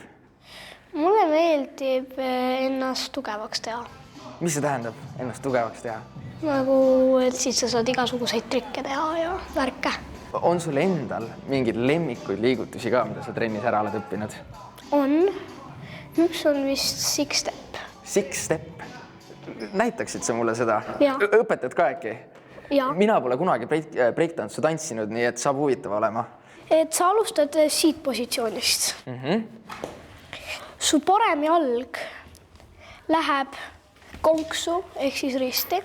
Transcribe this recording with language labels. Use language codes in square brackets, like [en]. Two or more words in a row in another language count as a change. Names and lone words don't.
[et] Mulle meeldib ennast tugevaks teha. Mis see tähendab, ennast tugevaks teha? Nagu, et siis sa saad igasuguseid trikke teha ja värke. On sul endal mingeid lemmikuid liigutusi ka, mida sa trennis ära oled õppinud? On. Üks on vist [en] six step. Six step? [et] Näitaksid sa mulle seda? Jaa. Õpetad ka äkki? Jaa. Mina pole kunagi breaktantsu tantsinud, nii et saab huvitav olema. Et sa alustad siit positsioonist. Su parem jalg läheb konksu ehk siis risti.